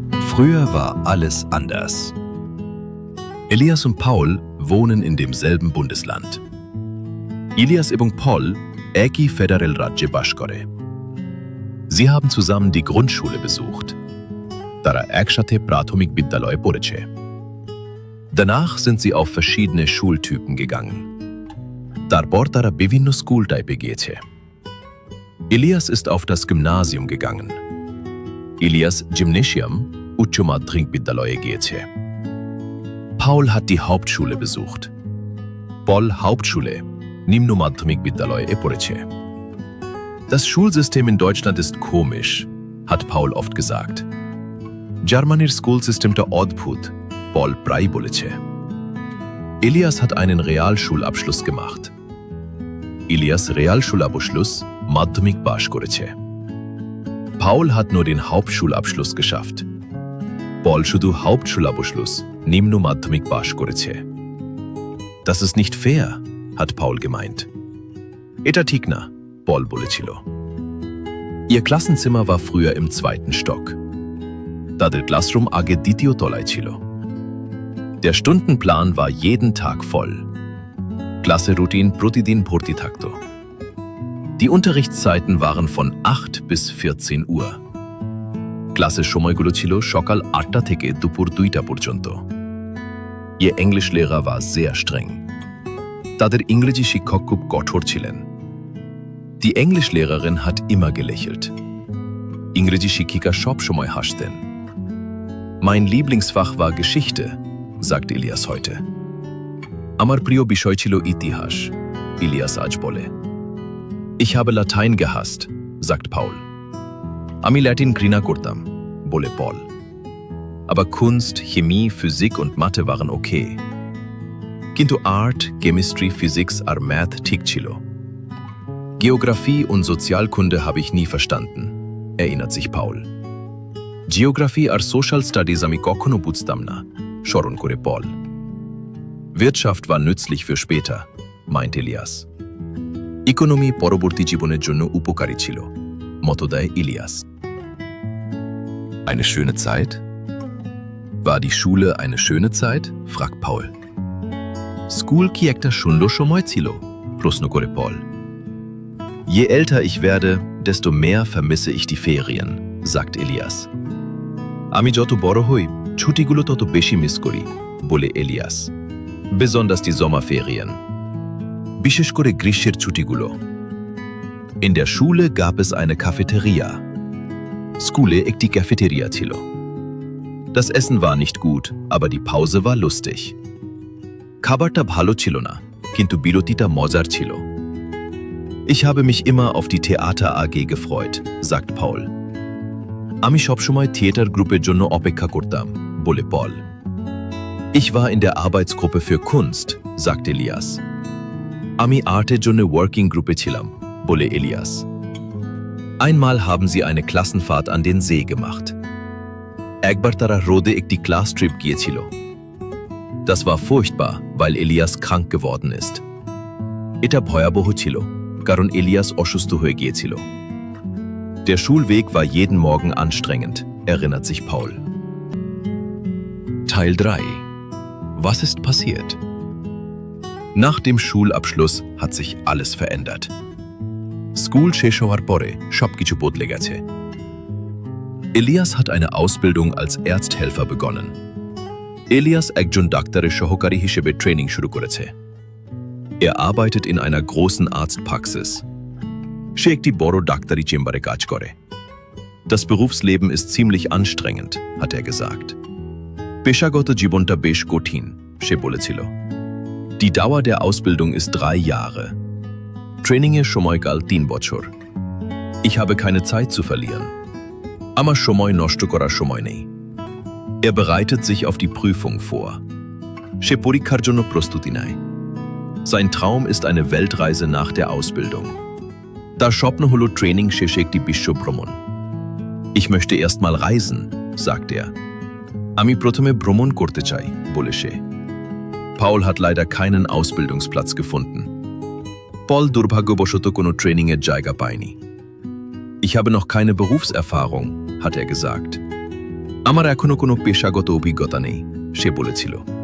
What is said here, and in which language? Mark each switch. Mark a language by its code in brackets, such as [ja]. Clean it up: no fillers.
[de] Früher war alles anders. Elias und Paul wohnen in demselben Bundesland. [bn] Elias এবং Paul একই federal রাজ্যে বাস করে। [de] Sie haben zusammen die Grundschule besucht. [bn] তারা একসাথে প্রাথমিক বিদ্যালয়ে পড়েছে। [de] Danach sind sie auf verschiedene Schultypen gegangen. [bn] তারপর তারা বিভিন্ন স্কুল টাইপে গিয়েছে। [de] Elias ist auf das Gymnasium gegangen. [bn] Elias Gymnasium উচ্চ মাধ্যমিক বিদ্যালয়ে গিয়েছে। [de] Paul hat die Hauptschule besucht. [bn] Paul Hauptschule নিম্ন মাধ্যমিক বিদ্যালয়ে পড়েছে। [de] Das Schulsystem in Deutschland ist komisch, hat Paul oft gesagt. [bn] Germanir Schulsystemটা অদ্ভুত, Paul প্রায় বলেছে। [de] Elias hat einen Realschulabschluss gemacht. [bn] Elias Realschulabschluss মাধ্যমিক পাশ করেছে। [de] Paul hat nur den Hauptschulabschluss geschafft. [bn] Paul শুধু Hauptschulabschluss নিম্ন মাধ্যমিক পাশ করেছে। [de] Das ist nicht fair, hat Paul gemeint. [bn] এটা ঠিক না, Paul বলেছিল। [de] Ihr Klassenzimmer war früher im 2. Stock. [bn] তাদের ক্লাসরুম আগে দ্বিতীয় তলায় ছিল। [de] Der Stundenplan war jeden Tag voll. [bn] Klasse-Routine প্রতিদিন ভর্তি থাকত। [de] Die Unterrichtszeiten waren von 8 bis 14 Uhr. [bn] ক্লাসের সময়গুলো ছিল সকাল 8টা থেকে দুপুর 2টা পর্যন্ত। [de] Ihr Englischlehrer war sehr streng. [bn] তাদের ইংরেজি শিক্ষক খুব কঠোর ছিলেন। [de] Die Englischlehrerin hat immer gelächelt. [bn] ইংরেজি শিক্ষিকা সব সময় হাসতেন। [de] Mein Lieblingsfach war Geschichte, sagt Elias heute. [bn] আমার প্রিয় বিষয় ছিল ইতিহাস, Elias আজ বলে। [de] Ich habe Latein gehasst, sagt Paul. [bn] আমি ল্যাটিন ঘৃণা করতাম, বলে Paul. [de] Aber Kunst, Chemie, Physik und Mathe waren okay. [bn] কিন্তু Art, Chemistry, Physics আর Math ঠিক ছিল। [de] Geographie und Sozialkunde habe ich nie verstanden, erinnert sich Paul. [bn] Geography আর Social Studies আমি কখনো বুঝতাম না, স্মরণ করে Paul. [de] Wirtschaft war nützlich für später, meint Elias. [bn] Ökonomie পরবর্তী জীবনের জন্য উপকারী ছিল, মত দেয় Elias. [de] Eine schöne Zeit? War die Schule eine schöne Zeit? fragt Paul. [bn] School কি একটা সুন্দর সময় ছিল? প্রশ্ন করে Paul. [de] Je älter ich werde, desto mehr vermisse ich die Ferien, sagt Elias. [bn] আমি যত বড় হই, ছুটিগুলো তত বেশি মিস করি, বলে Elias. [de] Besonders die Sommerferien. [bn] বিশেষ করে গ্রীষ্মের ছুটিগুলো। [de] In der Schule gab es eine Cafeteria. [bn] স্কুলে একটি ক্যাফেটেরিয়া ছিল। [de] Das Essen war nicht gut, aber die Pause war lustig. [bn] খাবারটা ভালো ছিল না, কিন্তু বিরতিটা মজার ছিল। [de] Ich habe mich immer auf die Theater AG gefreut, sagt Paul. [bn] আমি সবসময় থিয়েটার গ্রুপের জন্য অপেক্ষা করতাম, বলে Paul. [de] Ich war in der Arbeitsgruppe für Kunst, sagt Elias. [bn] আমি আর্টের জন্য ওয়ার্কিং গ্রুপে ছিলাম, বলে Elias. [de] Einmal haben sie eine Klassenfahrt an den See gemacht. [bn] একবার তারা রোদে একটি ক্লাস ট্রিপ গিয়েছিল। [de] Das war furchtbar, weil Elias krank geworden ist. [bn] এটা ভয়াবহ ছিল, কারণ Elias অসুস্থ হয়ে গিয়েছিল। [de] Der Schulweg war jeden Morgen anstrengend, erinnert sich Paul. Teil 3. Was ist passiert? Nach dem Schulabschluss hat sich alles verändert. [bn] School শেষ হওয়ার পরে সবকিছু বদলে গেছে। [de] Elias hat eine Ausbildung als Arzthelfer begonnen. [bn] Elias একজন ডাক্তারের সহকারী হিসেবে ট্রেনিং শুরু করেছে। [de] Er arbeitet in einer großen Arztpraxis. [bn] সে একটি বড় ডাক্তারি চেম্বারে কাজ করে। [de] Das Berufsleben ist ziemlich anstrengend, hat er gesagt. [bn] পেশাগত জীবনটা বেশ কঠিন, সে বলেছিল। [de] Die Dauer der Ausbildung ist 3 Jahre. [bn] ট্রেনিংয়ের সময়কাল 3 বছর। [de] Ich habe keine Zeit zu verlieren. [bn] আমার সময় নষ্ট করার সময় নেই। [de] Er bereitet sich auf die Prüfung vor. [bn] সে পরীক্ষার জন্য প্রস্তুতি নেয়। [de] Sein Traum ist eine Weltreise nach der Ausbildung. [bn] তার স্বপ্ন হলো ট্রেনিং শেষে একটি বিশ্ব ভ্রমণ। [de] Ich möchte erst mal reisen, sagt er. [bn] আমি প্রথমে ভ্রমণ করতে চাই, বলে সে। [de] Paul hat leider keinen Ausbildungsplatz gefunden. [bn] Paul দুর্ভাগ্যবশত কোনো ট্রেনিংয়ের জায়গা পায়নি। [de] Ich habe noch keine Berufserfahrung, hat er gesagt. [bn] আমার এখনো কোনো পেশাগত অভিজ্ঞতা নেই, সে বলেছিল।